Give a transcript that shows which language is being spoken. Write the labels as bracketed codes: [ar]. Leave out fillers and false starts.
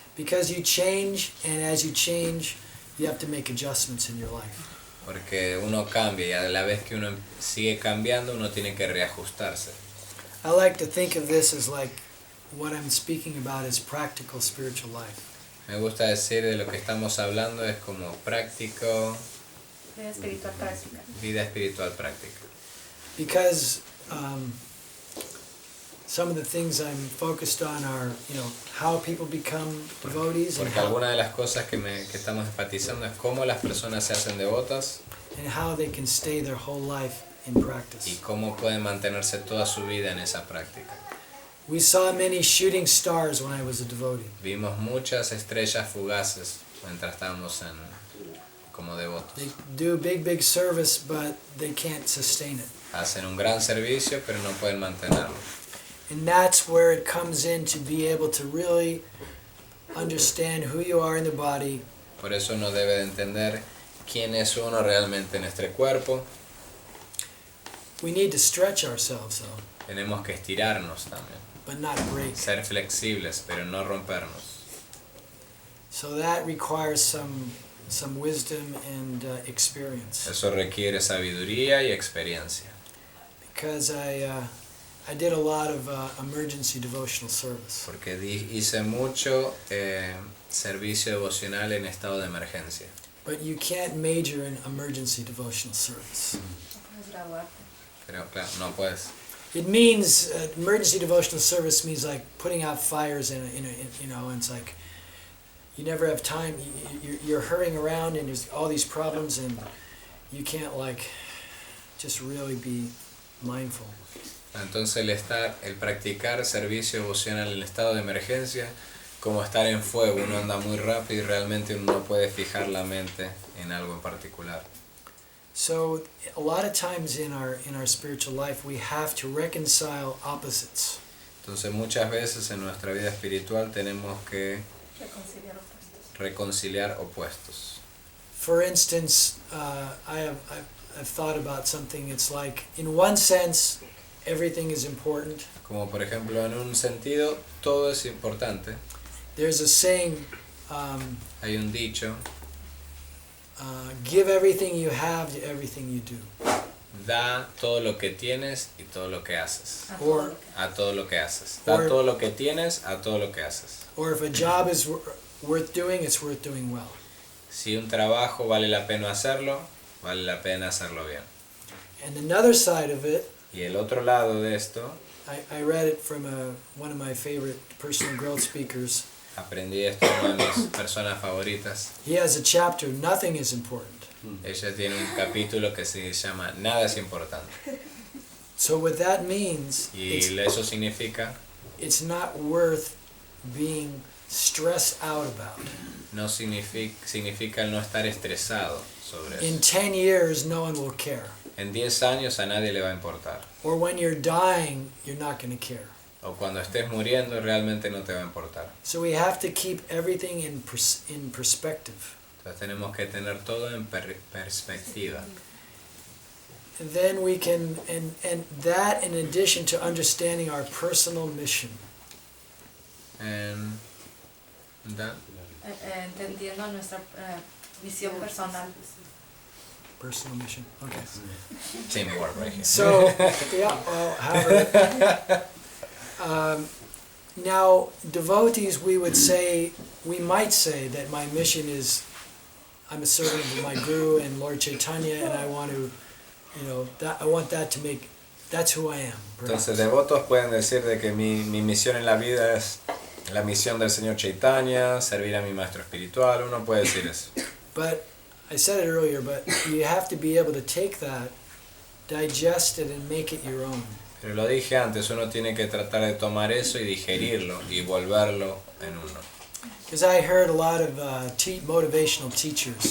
[en] Because you change, and as you change, you have to make adjustments in your life. [es] Porque uno cambia y a la vez que uno sigue cambiando, uno tiene que reajustarse. [en] I like to think of this as like what I'm speaking about is practical spiritual life. [es] Me gusta decir de lo que estamos hablando es como práctico, Vida espiritual práctica. vida espiritual práctica. [en] Because some of the things I'm focused on are, how people become devotees and [es] Porque alguna de las cosas que estamos enfatizando es cómo las personas se hacen devotas [en] how they can stay their whole life in [es] y [en] practice. [es] cómo pueden mantenerse toda su vida en esa práctica. [en] We saw many shooting stars when I was a devotee. [es] Vimos muchas estrellas fugaces mientras estábamos como devotos. [en] They do big service, but they can't sustain it. [es] Hacen un gran servicio, pero no pueden mantenerlo. [en] And that's where it comes in to be able to really understand who you are in the body. [es] Por eso uno debe de entender quién es uno realmente en este cuerpo. [en] We need to stretch ourselves though, [es] Tenemos que estirarnos también, [en] but not break. [es] ser flexibles, pero no rompernos. [en] So that requires some wisdom and experience. [es] Eso requiere sabiduría y experiencia. [en] Because I did a lot of emergency devotional service. [es] Porque hice mucho servicio devocional en estado de emergencia. [en] But you can't major in emergency devotional service. [es] Puedes graduarte. Pero claro, no puedes. [en] It means emergency devotional service means like putting out fires and it's like you never have time. You're hurrying around and there's all these problems and you can't like just really be mindful. [es] Entonces el practicar servicio devocional en estado de emergencia, como estar en fuego, uno anda muy rápido y realmente uno no puede fijar la mente en algo en particular. [en] So a lot of times in our spiritual life we have to reconcile opposites. [es] Entonces muchas veces en nuestra vida espiritual tenemos que reconciliar opuestos. [en] For instance, I've thought about something. It's like in one sense everything is important. [es] Como por ejemplo en un sentido todo es importante. [en] There's a saying, [es] Hay un dicho, [en] give everything you have to everything you do. [es] da todo lo que tienes y todo lo que haces. [en] Or [es] A todo lo que haces. Da todo lo que tienes a todo lo que haces. [en] or if a job is worth doing, it's worth doing well. [es] Si un trabajo vale la pena hacerlo, vale la pena hacerlo bien. [en] And another side of it, [es] Y el otro lado de esto, [en] I read it from one of my favorite personal growth speakers. [es] aprendí esto de una de mis personas favoritas. [en] He has a chapter, Nothing is Important. [es] Ella tiene un capítulo que se llama Nada es importante. [en] So what that means, [es] Y eso significa, [en] it's not worth being stressed out about. [es] no significa el no estar estresado sobre [en] In [es] eso. [en] 10 years, no one will care. [es] En 10 años a nadie le va a importar. [en] Or when you're dying, you're not going to care. [es] O cuando estés muriendo realmente no te va a importar. [en] So we have to keep everything in perspective. [es] Entonces tenemos que tener todo en perspectiva. [en] And then we can, and that in addition to understanding our personal mission. And that, [es] entendiendo nuestra misión personal. [en] Personal mission. Okay. Teamwork right here. So, yeah, however, now devotees, we might say that my mission is, I'm a servant of my Guru and Lord Chaitanya, and I want to, I want that to make, that's who I am. Perhaps. [es] Entonces devotos pueden decir de que mi misión en la vida es la misión del Señor Chaitanya, servir a mi maestro espiritual, uno puede decir eso. [en] But I said it earlier, but you have to be able to take that, digest it, and make it your own. [es] Pero lo dije antes, uno tiene que tratar de tomar eso y digerirlo y volverlo en uno. [en] Because I heard a lot of motivational teachers,